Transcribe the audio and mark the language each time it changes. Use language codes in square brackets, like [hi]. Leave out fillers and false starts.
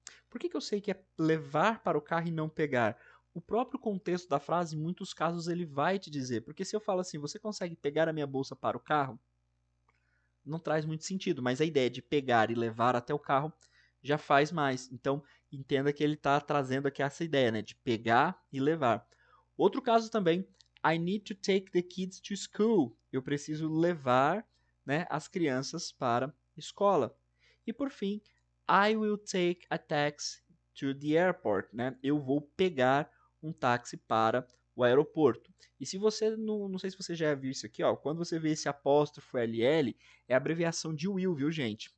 [pt] Por que eu sei que é levar para o carro e não pegar? O próprio contexto da frase, em muitos casos, ele vai te dizer. Porque se eu falo assim, você consegue pegar a minha bolsa para o carro? Não traz muito sentido, mas a ideia de pegar e levar até o carro já faz mais. Então, entenda que ele está trazendo aqui essa ideia, né, de pegar e levar. Outro caso também, [en] I need to take the kids to school. [pt] Eu preciso levar, né, as crianças para a escola. [en] E por fim, I will take a taxi to the airport. Né? [pt] Eu vou pegar um táxi para o aeroporto. E se você, não sei se você já viu isso aqui, ó, quando você vê esse apóstrofo LL, é a abreviação de will, viu, gente?